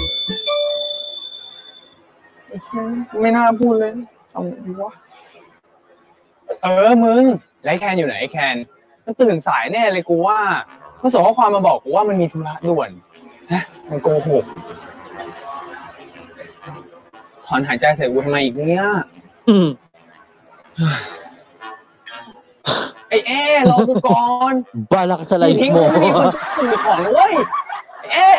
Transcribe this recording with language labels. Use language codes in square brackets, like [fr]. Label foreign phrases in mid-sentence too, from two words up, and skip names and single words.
[th] ไอ้เชี่ยไม่น่าพูดเลยทำดีวะมึงแล้วไอ้แคนอยู่ไหนไอ้แคนมันตื่นสายแน่เลยกูว่ามันส่งข้อความมาบอกกูว่ามันมีธุระด่วนมันโกหกถอนหายใจใส่กูทำไมอีกเนี่ย ไอ้รอกูก่อน [tl] Bala ka sa [th] อย่า [tl] life [th] ทิ้ง [tl] mo. [th] กูไม่มีคนช่วยกูของนะเว้ยไอ้